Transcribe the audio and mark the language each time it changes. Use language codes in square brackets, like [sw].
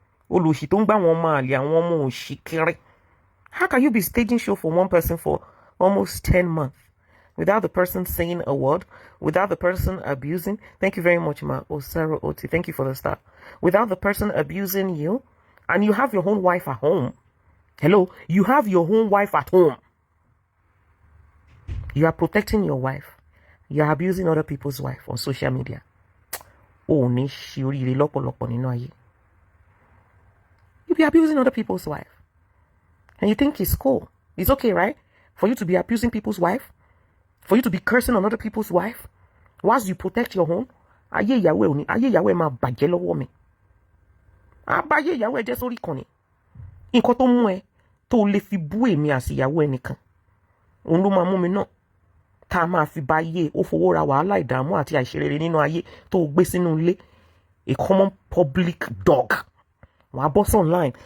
[yo] Olòṣì tó ń gbà wọn máa lè àwọn ọmọ òṣì kiri. [en] How can you be staging show for one person for almost 10 months without the person saying a word, without the person abusing? Thank you very much, ma. Osaro Oti. Thank you for the start. Without the person abusing you, and you have your own wife at home. Hello, you have your own wife at home. You are protecting your wife. You are abusing other people's wife on social media. Oh, [yo] ní ṣe oríire lọ́pọ̀lọpọ̀ nínú ayé. [en] You be abusing other people's wife. And you think it's cool. It's okay, right? For you to be abusing people's wife? For you to be cursing on other people's wife? Whilst you protect your own? [yo] Ayé ìyàwó ẹ̀ máa bàjẹ́ lọ́wọ́ mi. Àbáyé ìyàwó ẹ̀ jẹ́ sórí ìkànnì. Nǹkan tó mú ẹ tó lè fi bú èmi àti ìyàwó ẹnìkan. Òun ló máa mú mi náà. Tá a máa fi bá ayé ó fowó ra wàhálà ìdààmú àti àìṣerere nínú ayé tó gbé sínú ilé. [en] A common public dog. [yo] Wàá bọ́ sí [en] online.